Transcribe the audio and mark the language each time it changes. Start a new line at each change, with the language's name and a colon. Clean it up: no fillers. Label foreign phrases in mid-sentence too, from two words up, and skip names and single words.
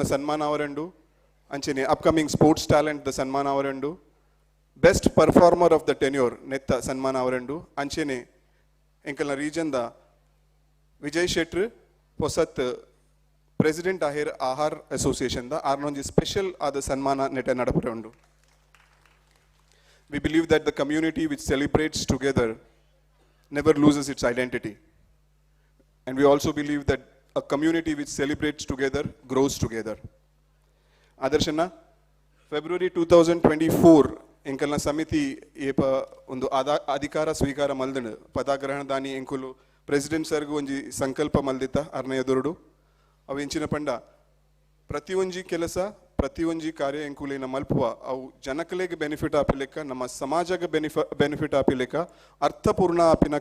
Tulu: ಸನ್ಮಾನ ಅವರಂಡು ಅಂಚೆನೆ
English: upcoming sports talent
Tulu: ದ ಸನ್ಮಾನ ಅವರಂಡು
English: best performer of the tenure
Tulu: ನೆತ್ತ ಸನ್ಮಾನ ಅವರಂಡು ಅಂಚೆನೆ ಎಂಕಲ್ನ ರೀಜನ್ ದ ವಿಜಯ್ ಶೆಟ್ರ್ ಹೊಸತ್ ಪ್ರೆಸಿಡೆಂಟ್ ಆಹಿರ್ ಆಹಾರ್ ಅಸೋಸಿಯೇಷನ್ ದ ಆರ್ನೊಂಜಿ ಸ್ಪೆಷಲ್ ಆದ ಸನ್ಮಾನ ನೆಟ ನಡಪರೆ ಉಂಡು.
English: we believe that the community which celebrates together never loses its identity and we also believe that a community which celebrates together grows together.
Tulu: ಆದರ್ಶನ ಫೆಬ್ರವರಿ 2024 ಎಂಕಲ್ನ ಸಮಿತಿ ಏಪ ಒಂದು ಅಧಿಕಾರ ಸ್ವೀಕಾರ ಮಲ್ದನು ಪದಾಗ್ರಹಣ ದಾನಿ ಎಂಕುಲು ಪ್ರೆಸಿಡೆಂಟ್ ಸರ್ಗು ಒಂಜಿ ಸಂಕಲ್ಪ ಮಲ್ದಿತ್ತ ಅರ್ನಯದೊರಡು ಅವು ಎಂಚಿನ ಪಂಡ ಪ್ರತಿಯೊಂಜಿ ಕೆಲಸ ಪ್ರತಿಯೊಂಜಿ ಕಾರ್ಯ ಎಂಕುಲಿನ ಮಲ್ಪುವ ಅವು ಜನಕಲೆಗೆ ಬೆನಿಫಿಟ್ ಆಪಿಲೆಕ್ಕ ನಮ್ಮ ಸಮಾಜಕ್ಕೆ ಬೆನಿಫಿಟ್ ಆಪಿಲೆಕ್ಕ ಅರ್ಥಪೂರ್ಣ ಆಪಿನ